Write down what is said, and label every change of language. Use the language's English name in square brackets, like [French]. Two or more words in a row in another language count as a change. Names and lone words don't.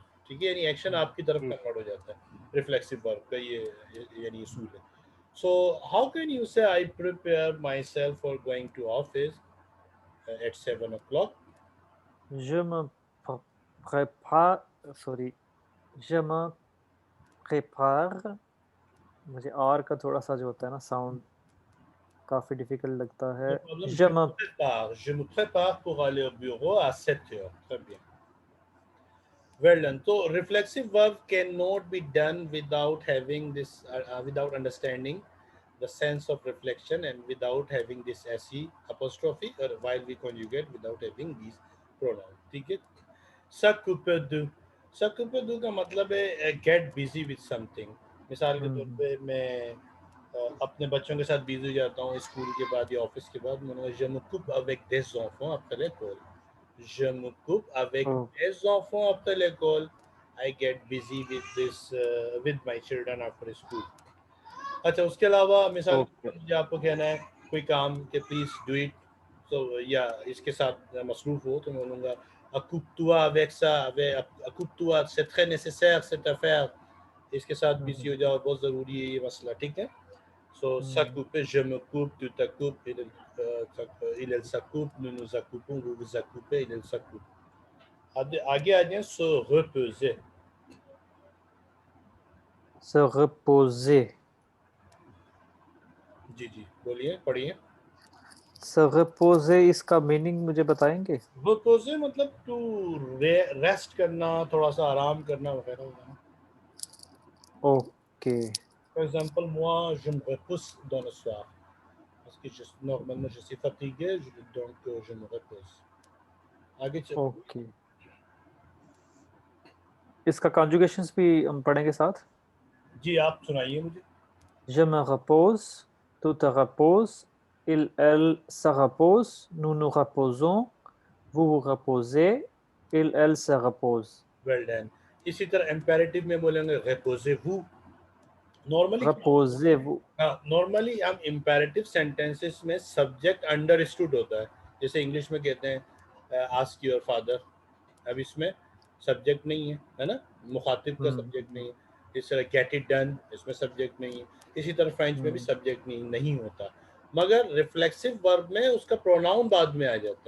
[Urdu] ٹھیک ہے، یعنی ایکشن آپ کی طرف کنورٹ ہو جاتا ہے. [English] reflexive verb [Urdu] کا یہ یعنی اصول ہے. [English] So how can you say I prepare myself for going to office at 7 o'clock? [French] Je me prépare, sorry. Je me prépare. [Urdu] مجھے آر کا تھوڑا سا جو ہوتا ہے نا ساؤنڈ کافی ڈفیکلٹ لگتا ہے. [French] Je me prépare pour aller au bureau à 7 heures. Très bien. [English] Well done. So reflexive verb cannot be done without having this, without understanding the sense of reflection and without having this se apostrophe, or while we conjugate without having these pronouns. [Urdu] ٹھیک ہے? [French] S'occuper de. S'occuper de [Urdu] کا مطلب ہے [English] get busy with something. [Urdu] مثال کے طور پہ میں اپنے بچوں کے ساتھ بزی ہو جاتا ہوں اسکول کے بعد یا آفس کے بعد. [French] मैंने je m'occupe avec des enfants après l'école. Je m'occupe avec des enfants après l'école. [English] I get busy with this with my children after school. [Urdu] اچھا، اس کے علاوہ مثال مجھے آپ کو کہنا ہے کوئی کام کہ [English] please do it, [Urdu] تو یا اس کے ساتھ مصروف ہو تو میں بولوں گا [French] occupe-toi avec ça, occupe-toi, c'est très nécessaire cette affaire. [Urdu] اس کے ساتھ بزی ہو جاؤ، بہت ضروری ہے یہ مسئلہ. ٹھیک ہے? [French] So s'occuper, je m'occupe, tu t'occupes, il elle s'occupe, nous nous occupons, vous vous occupez, il elle s'occupe. [Urdu] آگے آ جائے. [French] Se reposer. Se reposer. [Urdu] جی جی بولیے، پڑھیے. [French] se reposer [Urdu] اس کا میننگ مجھے بتائیں گے? ریپوزے مطلب [English] to rest [Urdu] کرنا، تھوڑا سا آرام کرنا وغیرہ وغیرہ. ओके। [French] Par exemple, moi, je me repose dans le soir. Parce que normalement, je suis fatigué, donc je me repose. [Urdu] آگے چل. اوکے، اس کا کانجوگیشنز بھی ہم پڑھیں گے ساتھ. جی آپ سنائیے مجھے. [French] Je me repose, tu te reposes, il, elle se repose, nous nous reposons, vous vous reposez, il, elle se repose. [English] well done. [Urdu] اسی طرح امپیریٹو میں بولیں گے reposez-vous। نارملی کیا ہوتا ہے? [French] Reposez-vous. [Urdu] ہاں، نارملی ہم [English] imperative sentences [Urdu] میں [English] subject understood [Urdu] ہوتا ہے، جیسے انگلش میں کہتے ہیں [English] ask your father. [Urdu] اب اس میں سبجیکٹ نہیں ہے نا، مخاطب کا سبجیکٹ نہیں ہے. اس طرح [English] get it done, [Urdu] اس میں سبجیکٹ نہیں ہے۔ اسی طرح فرنچ میں بھی سبجیکٹ نہیں ہوتا، مگر [English] reflexive verb [Urdu] میں اس کا پروناؤن بعد میں آ جاتا ہے.